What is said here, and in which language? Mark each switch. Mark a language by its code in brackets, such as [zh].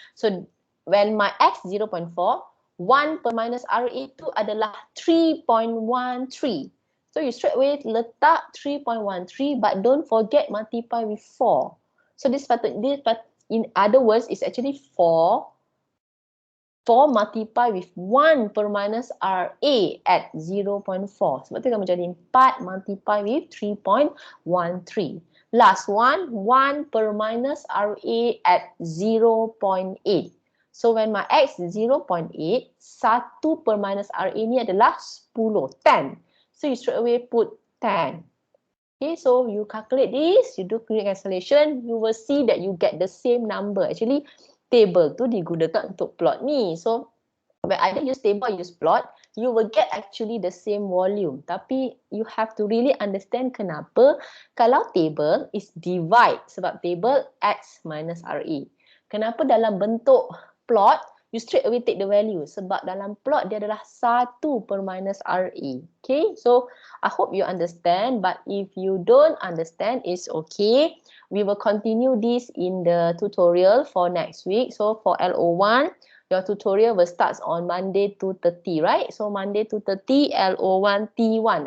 [en] So when my X 0.4, 1 per minus RA [ms] itu adalah [en] 3.13. So you straight away letak 3.13 but don't forget multiply with 4. So this in other words is actually 4 multiply with 1 per minus RA at 0.4. [ms] Sebab tu kamu jadi [en] 4 multiply with 3.13. Last one, 1 per minus RA at 0.8. So when my X is 0.8, 1 per minus RA [ms] ni adalah [en] 10, 10. So you straight away put 10. Okay, so you calculate this, you do unit cancellation, you will see that you get the same number. Actually, table [ms] tu digunakan untuk plot ni. [en] So, when either use table or use plot, you will get actually the same volume. Tapi, you have to really understand [ms] kenapa kalau [en] table is divide. [ms] Sebab [en] table X minus RA. [ms] Kenapa dalam bentuk [en] plot, you straight away take the value. [ms] Sebab dalam plot dia adalah 1 per minus RA. [en] Okay, so I hope you understand. But if you don't understand, it's okay. We will continue this in the tutorial for next week. So for LO1, your tutorial will start on Monday 2:30, right? So Monday 2:30, LO1T1.